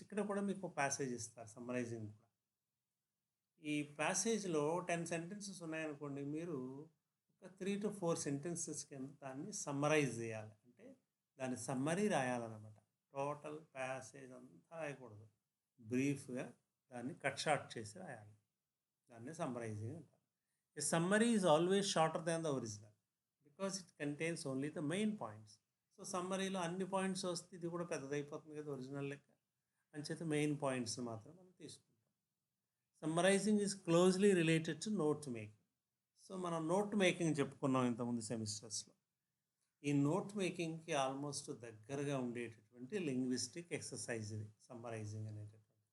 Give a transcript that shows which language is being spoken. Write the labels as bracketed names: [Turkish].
[Telugu] ఇక్కడ కూడా మీకు ప్యాసేజ్ ఇస్తారు సమ్మరైజింగ్ కూడా. ఈ ప్యాసేజ్లో 10 సెంటెన్సెస్ ఉన్నాయనుకోండి, మీరు ఒక 3 to 4 సెంటెన్సెస్ కింద దాన్ని సమ్మరైజ్ చేయాలి. అంటే దాని సమ్మరీ రాయాలన్నమాట. టోటల్ ప్యాసేజ్ అంతా రాయకూడదు, బ్రీఫ్గా దాన్ని కట్ షార్ట్ చేసి రాయాలి. దాన్ని సమ్మరైజింగ్ అంటారు. [English] A summary is always shorter than the original because it contains only the main points. [Telugu] So సమ్మరీలో అన్ని పాయింట్స్ వస్తే ఇది కూడా పెద్దదైపోతుంది కదా ఒరిజినల్ లెక్క. అంచేత మెయిన్ పాయింట్స్ మాత్రం మనం తీసుకుంటాం. [English] Summarising is closely related to note making. [Telugu] So మనం నోట్ మేకింగ్ చెప్పుకున్నాం ఇంతకుముందు సెమిస్టర్స్లో. ఈ నోట్ మేకింగ్కి ఆల్మోస్ట్ దగ్గరగా ఉండేటటువంటి లింగ్విస్టిక్ ఎక్సర్సైజ్ ఇది సమ్మరైజింగ్ అనేటటువంటి.